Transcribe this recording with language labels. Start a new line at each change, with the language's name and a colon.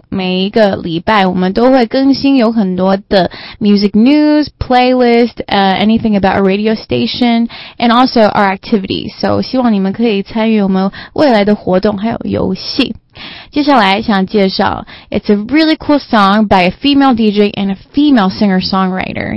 Chinese: 每一个礼拜我们都会更新有很多的
English: music news, playlist, anything about a radio station, and also our activities.
Chinese: So 希望你们可以参与我们未来的活动还有游戏。接下来想介绍
English: It's a really cool song by a female DJ and a female singer-songwriter.